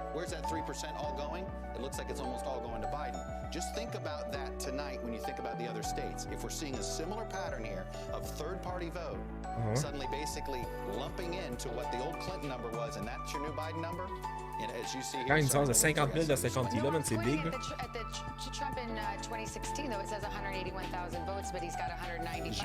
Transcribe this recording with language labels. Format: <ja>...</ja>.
<en>Where's that 3% all going? It looks like it's almost all going to Biden. Just think about that tonight when you think about the other states. If we're seeing a similar pattern here of third-party vote, suddenly basically lumping into what the old Clinton number was, and that's your new Biden number, and as you see here,</en> <fr>Quand une différence de 50 000 de 50 000 là, man, c'est big.</fr> <en>At the Trump in 2016, though, it says 181,000 votes, but he's got 195.</en>